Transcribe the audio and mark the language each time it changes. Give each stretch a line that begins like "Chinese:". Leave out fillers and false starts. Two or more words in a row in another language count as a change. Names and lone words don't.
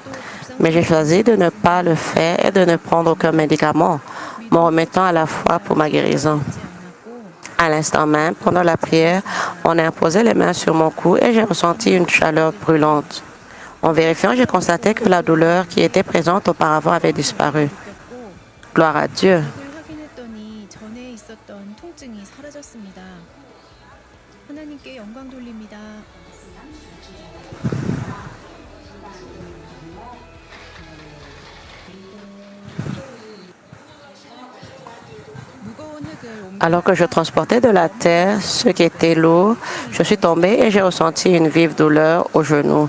French: Mais j'ai choisi de ne pas le faire et de ne prendre aucun médicament, me remettant à la foi pour ma guérison. À l'instant même, pendant la prière, on a imposé les mains sur mon cou et j'ai ressenti une chaleur brûlante. En vérifiant, j'ai constaté que la douleur qui était présente auparavant avait disparu. Gloire à Dieu.
Korean: 확인했더니 전에 있었던 통증이 사라졌습니다. 하나님께 영광 돌립니다.
French: Alors que je transportais de la terre ce qui était lourd, je suis tombée et j'ai ressenti une vive douleur au genou.